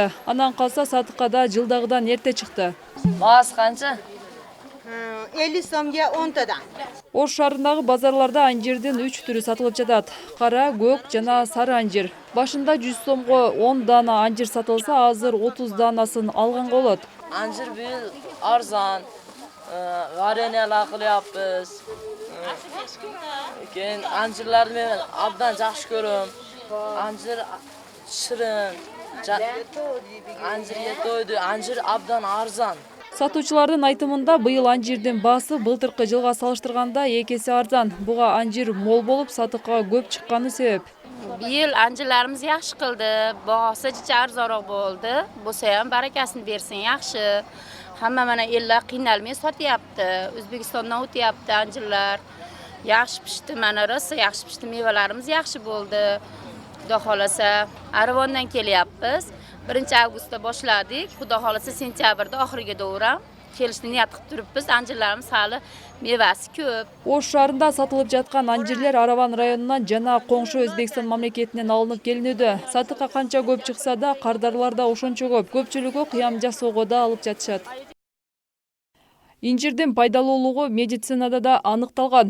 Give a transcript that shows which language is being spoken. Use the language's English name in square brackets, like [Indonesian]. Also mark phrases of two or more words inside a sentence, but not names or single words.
[Kyrgyz] Анан калса сатыкка да жылдагыдан эрте чыкты. Баасы канча? 50 сомго 10 тадан. Ош шаарындагы базарларда анжирдин 3 түрү сатылып жатат. Кара, көк жана сары анжир. Башында 100 сомго 10 дана анжир сатылса, азыр 30 данасын алганга болот. [Uzbek] Anjir buyil arzon. Vareniyalar qilyapmiz. Keyin anjirlarni men abdan yaxshi ko'raman. Anjir shirin. Anjirga to'ydi. Anjir abdan arzon. [Kyrgyz] Сатуучулардын айтымында быйыл анжирдин баасы былтыркы жылга салыштырганда 2 эсе арзан. Буга анжир мол болуп, сатыкка көп чыкканы себеп. [Uzbek] Bu yil anjirlarimiz yaxshi qildi. Bahosi jicha arzonroq bo'ldi. Bo'lsa ham barakasini bersin, yaxshi. Hamma mana ellar qiynalmay sotyapti. O'zbekistondan o'tyapti anjirlar. Yaxshi pishdi, mana rosa yaxshi pishdi. Mevalarimiz yaxshi bo'ldi. Xudo xolasa, Arvondan kelyapmiz. 1-avgustda boshladik. Xudo xolasa sentyabrda oxiriga to'g'ri kelishni niyat qilib turibmiz. Anjirlarimiz hali mevasi ko'p. [Kyrgyz] Ош шаарында сатылып жаткан анжирлер Араван районунан жана коңшу Өзбекстан мамлекетинен алынып келинүүдө. Сатыкка канча көп чыкса да, кардарлар да ошончо көп. Көпчүлүгү кыям жасоого да алып жатышат. Инжирдин пайдалуулугу медицинада да аныкталган.